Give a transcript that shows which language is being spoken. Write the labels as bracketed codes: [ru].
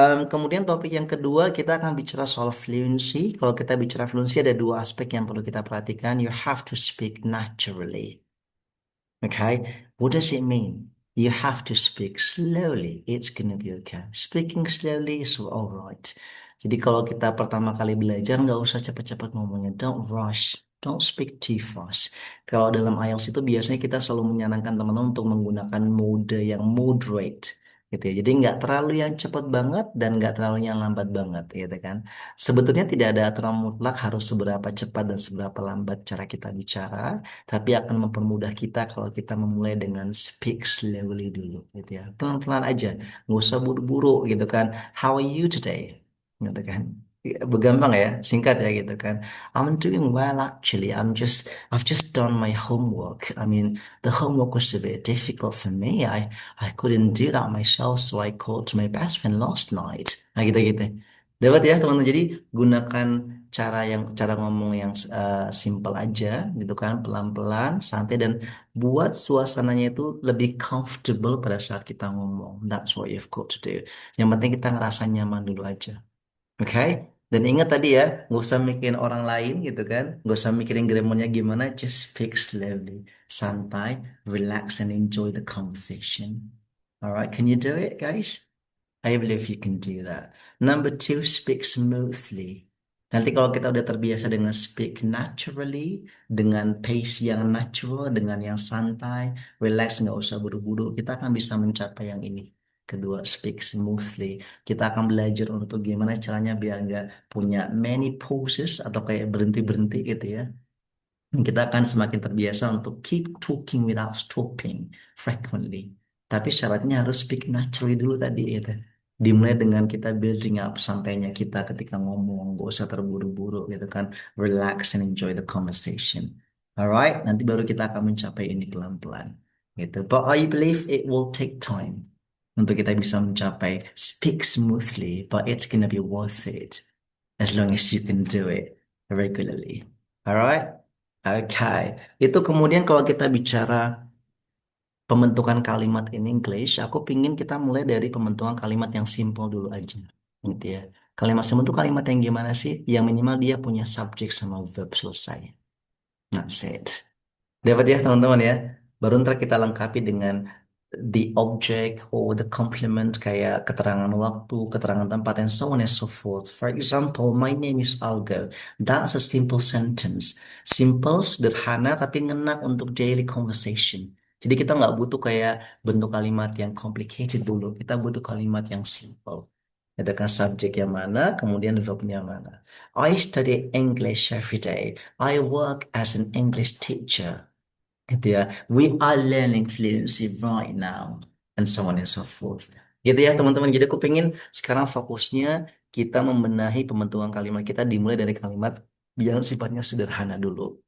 [id] Kemudian topik yang kedua kita akan bicara soal fluency. Kalau kita bicara fluency ada dua aspek yang perlu kita perhatikan. [en] You have to speak naturally. Okay, what does it mean? You have to speak slowly. It's gonna be okay. Speaking slowly is all right. [id] Jadi kalau kita pertama kali belajar nggak usah cepat-cepat ngomongnya. [en] Don't rush. Don't speak too fast. [id] Kalau dalam IELTS itu biasanya kita selalu menyarankan teman-teman untuk menggunakan mode yang moderate. Gitu ya. Jadi nggak terlalu yang cepat banget dan nggak terlalu yang lambat banget, gitu kan. Sebetulnya tidak ada aturan mutlak harus seberapa cepat dan seberapa lambat cara kita bicara tapi akan mempermudah kita kalau kita memulai dengan [en] speak slowly [id] dulu gitu ya pelan-pelan aja nggak usah buru-buru gitu kan [en] how are you today [id] gitu kan Gampang ya, singkat ya gitu kan. [en] I'm doing well actually. I've just done my homework. I mean, the homework was a bit difficult for me. I couldn't do that myself, so I called to my best friend last night. [id] Nah gitu-gitu. Dapat ya teman-teman. Jadi gunakan cara ngomong yang simple aja gitu kan, pelan-pelan, santai dan buat suasananya itu lebih comfortable pada saat kita ngomong. [en] That's what you've got to do. [id] Yang penting kita ngerasa nyaman dulu aja. Oke, dan ingat tadi ya, nggak usah mikirin orang lain gitu kan, nggak usah mikirin grammarnya gimana, [en] just speak slowly, [id] santai, [en] relax and enjoy the conversation. Alright, can you do it, guys? I believe you can do that. Number two, speak smoothly. [id] Nanti kalau kita udah terbiasa dengan [en] speak naturally, [id] dengan pace yang natural, dengan yang santai, relax, nggak usah buru-buru, kita akan bisa mencapai yang ini. Kedua, [en] speak smoothly. [id] Kita akan belajar untuk gimana caranya biar nggak punya [en] many pauses [id] atau kayak berhenti-berhenti gitu ya. Kita akan semakin terbiasa untuk [en] keep talking without stopping frequently. [id] Tapi syaratnya harus speak naturally dulu tadi gitu. Dimulai dengan kita building up santainya kita ketika ngomong, gak usah terburu-buru gitu kan. [en] Relax and enjoy the conversation. [id] Alright, nanti baru kita akan mencapai ini pelan-pelan gitu. [en] But I believe it will take time [id] untuk kita bisa mencapai [en] speak smoothly, but it's gonna be worth it as long as you can do it regularly. Alright? [id] Oke, itu kemudian kalau kita bicara pembentukan kalimat [en] in English, [id] aku pingin kita mulai dari pembentukan kalimat yang simple dulu aja, gitu ya. Kalimat simple itu kalimat yang gimana sih? Yang minimal dia punya subjek sama verb selesai. [en] That's it. [id] Dapat ya teman-teman ya. Baru ntar kita lengkapi dengan [en] the object or the complement [id] kayak keterangan waktu, keterangan tempat, [en] and so on and so forth. For example, my name is Algo. That's a simple sentence. [id] Simple, sederhana, tapi ngena untuk daily conversation. Jadi kita nggak butuh kayak bentuk kalimat yang complicated dulu. Kita butuh kalimat yang simple. Ada kan subjek yang mana, kemudian verbnya mana. [en] I study English every day. I work as an English teacher [id] gitu ya. [en] We are learning fluency right now and so on and so forth. [id] Gitu ya teman-teman. Jadi aku pengen sekarang fokusnya kita membenahi pembentukan kalimat kita dimulai dari kalimat yang sifatnya sederhana dulu.